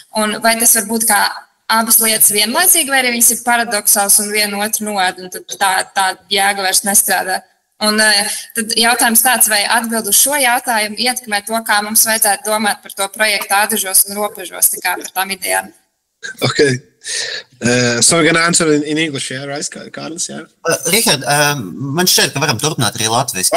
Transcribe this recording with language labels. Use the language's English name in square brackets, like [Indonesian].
[Latvian] Un vai tas var būt kā abas lietas vienlaicīgi, vai arī viņas ir paradoxāls un viena otru noēd, un tad tā jēga vairs nestrādā. Un tad jautājums tāds, vai atbild uz šo jautājumu ietekmē to, kā mums vajadzētu domāt par to projektu ādažos un robežos, tā kā par tām idejām. [English] Okay. So we're going to answer in English, yeah, right, Kārlis? Yeah? [Latvian] Richard, man šķiet, ka varam turpināt arī latviski.